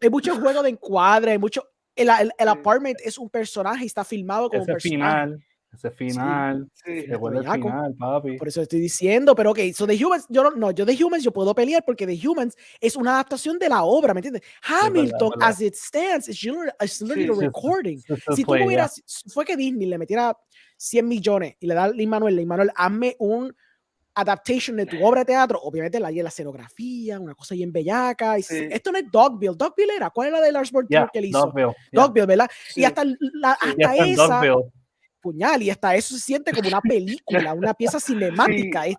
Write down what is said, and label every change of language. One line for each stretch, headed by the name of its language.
Spanish: Hay mucho juego de encuadre, hay mucho. El apartment es un personaje y está filmado como un personaje. Ese final, después del final, papi. Por eso estoy diciendo, pero ok, so The Humans, yo The Humans yo puedo pelear porque The Humans es una adaptación de la obra, ¿me entiendes? Hamilton, verdad.
English: as it stands, is literally a recording.
Spanish: Si tú no hubieras, fue que Disney le metiera 100 millones y le da a Emanuel, hazme un adaptation de tu obra de teatro, obviamente la escenografía, una cosa bien bellaca. Esto no es Dogville. ¿Dogville era? ¿Cuál era de Lars von Trier que él hizo? Dogville, ¿verdad? Y hasta esa puñal, y hasta eso se siente como una película, una pieza cinemática.